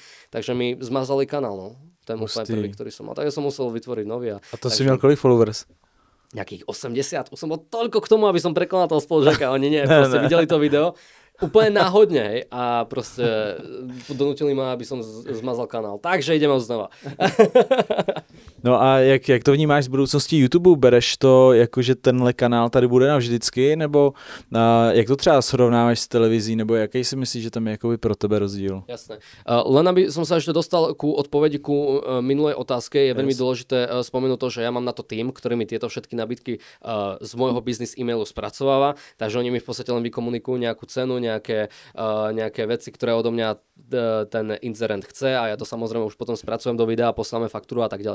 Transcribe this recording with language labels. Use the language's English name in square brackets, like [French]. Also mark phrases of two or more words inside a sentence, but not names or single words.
[Slovak] Takže mi zmazali kanál, no. Ten úplne prvý, ktorý som mal. Takže som musel vytvoriť nový. [Czech] A to si měl kolik followers? [Slovak] Nejakých 80. Už som bol toľko k tomu, aby som prekonal toho spolužiaka. Oni nie, proste videli to video. Úplne náhodne, hej. A proste donútili ma, aby som zmazal kanál. Takže ideme znova. [Czech] No a jak to vnímáš z budoucnosti YouTube? Bereš to jako, že tenhle kanál tady bude navždycky, nebo jak to třeba srovnáváš s televizí, nebo jaký si myslíš, že tam je jakoby pro tebe rozdíl? [Slovak] Jasné. Len aby som sa ešte dostal ku odpovedi ku minulej otázke, je veľmi dôležité spomenúť to, že ja mám na to tým, ktorý mi tieto všetky nabídky z môjho business e-mailu spracováva, takže oni mi v podstate len vykomunikujú nejakú cenu, nejaké veci, ktoré odo mňa ten inzerent chce a ja to samozrejme už potom spracujem do videa, posláme faktúru a tak ďalej.